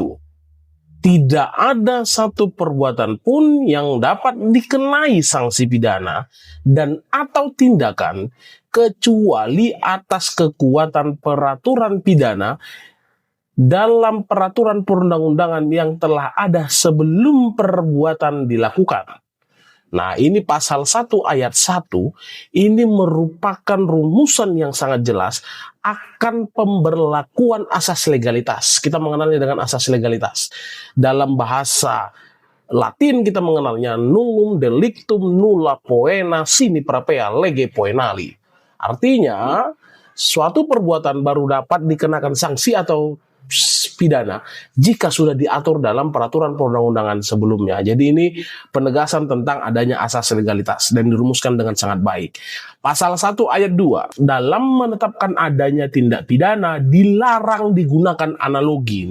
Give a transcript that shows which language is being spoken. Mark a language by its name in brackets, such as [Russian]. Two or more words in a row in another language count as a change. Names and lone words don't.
[Indonesian] Tidak ada satu perbuatan pun yang dapat dikenai sanksi pidana dan atau tindakan kecuali atas kekuatan peraturan pidana dalam peraturan perundang-undangan yang telah ada sebelum perbuatan dilakukan. Nah, ini pasal 1 ayat 1 ini merupakan rumusan yang sangat jelas akan pemberlakuan asas legalitas. Kita mengenalnya dengan asas legalitas. Dalam bahasa Latin kita mengenalnya [Latin] nulum delictum nulla poena sine prapea lege poenali. [Indonesian] Artinya, suatu perbuatan baru dapat dikenakan sanksi atau pidana jika sudah diatur dalam peraturan perundang-undangan sebelumnya. Jadi ini penegasan tentang adanya asas legalitas dan dirumuskan dengan sangat baik. Pasal 1 ayat 2, dalam menetapkan adanya tindak pidana dilarang digunakan analogi.